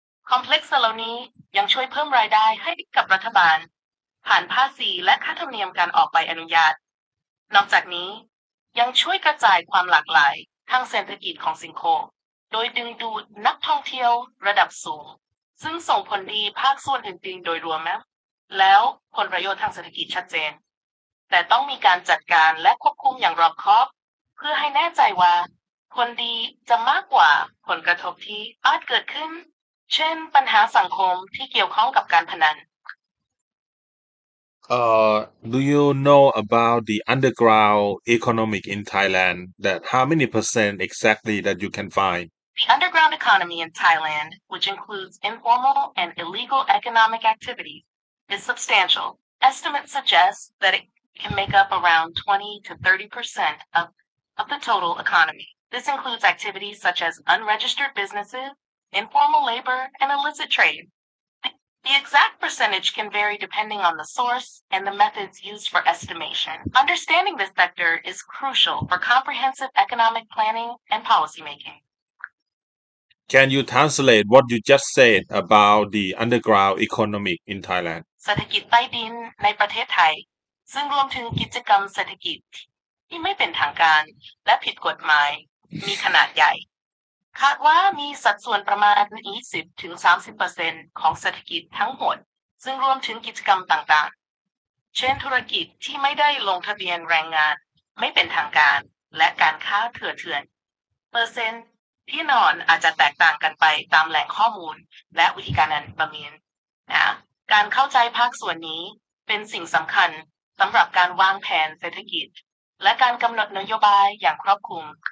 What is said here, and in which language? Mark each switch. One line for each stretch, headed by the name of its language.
Thai: คอมเพล็กซ์เหล่านี้ยังช่วยเพิ่มรายได้ให้กับรัฐบาลผ่านภาษีและค่าธรรมเนียมการออกใบอนุญาตนอกจากนี้ยังช่วยกระจายความหลากหลายทางเศรษฐกิจของสิงคโปร์โดยดึงดูดนักท่องเที่ยวระดับสูงซึ่งส่งผลดีภาคส่วนอื่นๆโดยรวมนะแล้วผลประโยชน์ทางเศรษฐกิจชัดเจน แต่ต้องมีการจัดการและควบคุมอย่างรอบคอบเพื่อให้แน่ใจว่าผลดีจะมากกว่าผลกระทบที่อาจเกิดขึ้นเช่นปัญหาสังคมที่เกี่ยวข้องกับการพนัน
English: Do you know about the underground economic in Thailand? That how many percent exactly that you can find? The underground economy in Thailand, which includes informal and illegal economic activities, is substantial. Estimates suggest that it can make up around 20 to 30% of the total economy. This includes activities such as unregistered businesses, informal labor, and illicit trade. The exact percentage can vary depending on the source and the methods used for estimation. Understanding this sector is crucial for comprehensive economic planning and policymaking. Can you translate what you just said about the underground economic in Thailand?
Thai: เศรษฐกิจใต้ดินในประเทศไทยซึ่งรวมถึงกิจกรรมเศรษฐกิจที่ไม่เป็นทางการและผิดกฎหมายมีขนาดใหญ่คาดว่ามีสัดส่วนประมาณ 20-30% ของเศรษฐกิจทั้งหมดซึ่งรวมถึงกิจกรรมต่างๆเช่นธุรกิจที่ไม่ได้ลงทะเบียนแรงงานไม่เป็นทางการและการค้าเถื่อนเปอร์เซ็นต์ที่นอนอาจจะแตกต่างกันไปตามแหล่งข้อมูลและวิธีการประเมินการเข้าใจภาคส่วนนี้เป็นสิ่งสำคัญสำหรับการวางแผนเศรษฐกิจและการกำหนดนโยบายอย่างครอบคลุม